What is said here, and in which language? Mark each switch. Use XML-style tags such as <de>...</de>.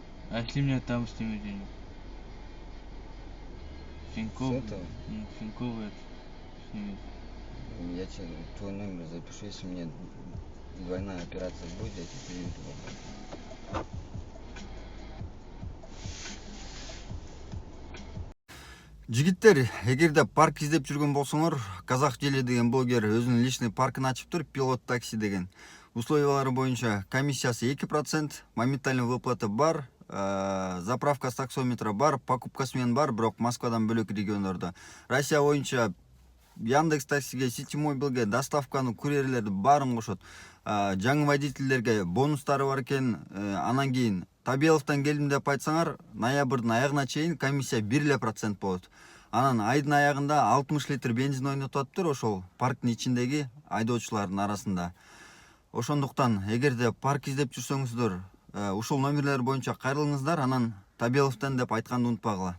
<ru>А если мне там снимут денег? Тинькофф, С этого? Тинькофф это снимет. Я тебе твой номер запишу, если мне двойная операция будет, я тебе переведу.</ru> <ky>Жигиттер, эгерде парк издеп жүргөн болсоңор, Казак Жели деген блогер өзүнүн личный паркын ачыптыр, пилот такси деген. Условиялары боюнча комиссиясы 2%,</ky> <ru>моментальный выплата</ru> <ky>бар,</ky> <ru>заправка с таксометра</ru> <ky>бар, покупкасы менен бар, бирок Москвадан бөлөк региондордо. Россия боюнча Яндекс таксиге, Ситимобилге, доставканы, курьерлерди баарын кошот. Жаңы водительдерге бонустары бар экен. Анан кийин Табеловтан келдим деп айтсаңар, ноябрдын аягына чейин комиссия 1% болот. Анан айдын аягында 60 литр бензин ойнотоптур ошол парктын ичиндеги айдоочулардын арасында. Ошондуктан эгерде парк издеп жүрсөңүздөр, ушул номерлер боюнча кайрылыңыздар, анан Табеловтан деп айтканды унутпагыла.</ky>